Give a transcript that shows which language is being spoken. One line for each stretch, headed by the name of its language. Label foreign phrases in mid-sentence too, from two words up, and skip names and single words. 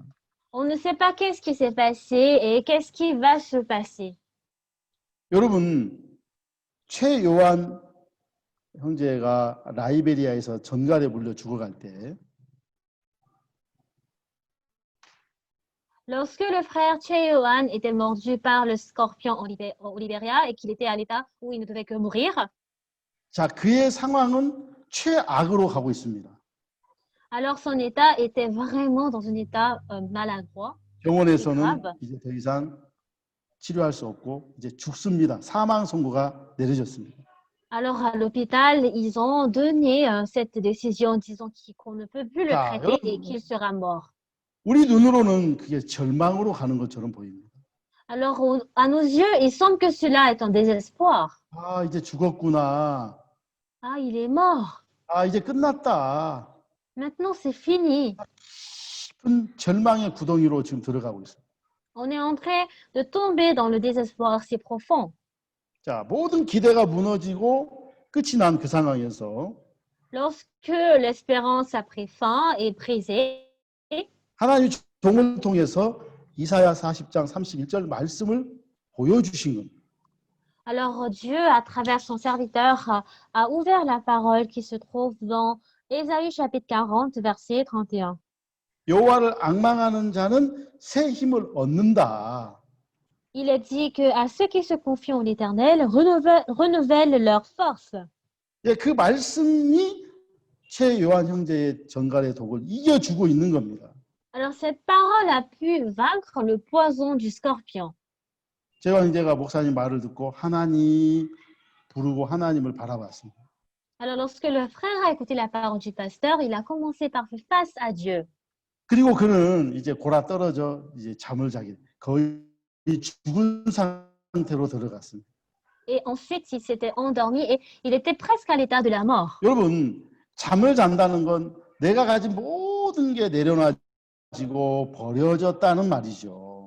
French: On ne sait pas qu'est-ce qui s'est passé et qu'est-ce qui va se passer.
Korean: 여러분, 최요한 형제가 라이베리아에서 전갈에 물려 죽어갈 때
French: Lorsque le frère Cheohan était mordu par le scorpion au Libéria et qu'il était à l'état où il ne devait que mourir,
Korean: 자, 그의 상황은 최악으로 가고 있습니다.
French: alors son état était vraiment dans un état maladroit et
Korean: 병원에서는
French: grave.
Korean: 이제 더 이상 치료할 수 없고 이제 죽습니다. 사망 선고가 내려졌습니다.
French: Alors à l'hôpital, ils ont donné cette décision disant qu'on ne peut plus le
Korean: 자,
French: traiter et
Korean: 여러분,
French: qu'il sera mort.
Korean: 우리 눈으로는 그게 절망으로 가는 것처럼 보입니다.
French: Alors à nos yeux, il semble que cela est un désespoir.
Korean: 아, 이제 죽었구나.
French: Ah, il est mort.
Korean: 아, 이제 끝났다.
French: Maintenant, c'est fini.
Korean: 깊은 절망의 구덩이로 지금 들어가고 있어요.
French: On est en train de tomber dans le désespoir si profond.
Korean: 자, 모든 기대가 무너지고 끝이 난 그 상황에서
French: Lorsque l'espérance a pris fin et brisée,
Korean: 하나님 종을 통해서 이사야 40장 31절 말씀을 보여주신 겁니다.
French: alors Dieu, à travers son serviteur, a ouvert la parole qui se trouve dans Ésaïe chapitre 40, verset 31.
Korean: 여호와를 앙망하는 자는 새 힘을 얻는다.
French: Il est dit que à ceux qui se confient en l'Éternel, renouvellent leur force.
Korean: 예, 그 말씀이 최요한 형제의 전갈의 독을 이겨주고 있는 겁니다.
French: Alors cette parole a pu vaincre le poison du scorpion.
Korean: 최요한 형제가 목사님 말을 듣고 하나님 부르고 하나님을 바라봤습니다.
French: Alors lorsque le frère a écouté la parole du pasteur, il a commencé par faire face à Dieu.
Korean: 그리고 그는 이제 골아 떨어져 이제 잠을 자게 거의 죽은 상태로 들어갔습니다.
French: Et ensuite, il s'était endormi et il était presque à l'état de la mort.
Korean: 여러분, 잠을 잔다는 건 내가 가진 모든 게 내려놔지고 버려졌다는 말이죠.